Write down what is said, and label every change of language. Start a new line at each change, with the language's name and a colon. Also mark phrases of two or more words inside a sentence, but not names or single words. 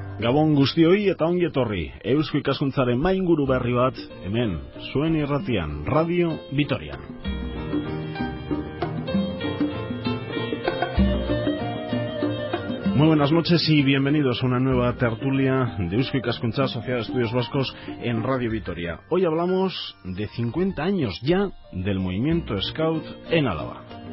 Basque: Gabon guztioi eta ongi etorri. Eusko Ikaskuntzaren mainguru berri bat, hemen, zuen irratian, Radio Vitorian.
Spanish: Muy buenas noches y bienvenidos a una nueva tertulia de Eusko Ikaskuntza, Sociedad de Estudios Vascos en Radio Vitoria. Hoy hablamos de 50 años ya del movimiento Scout en Álava.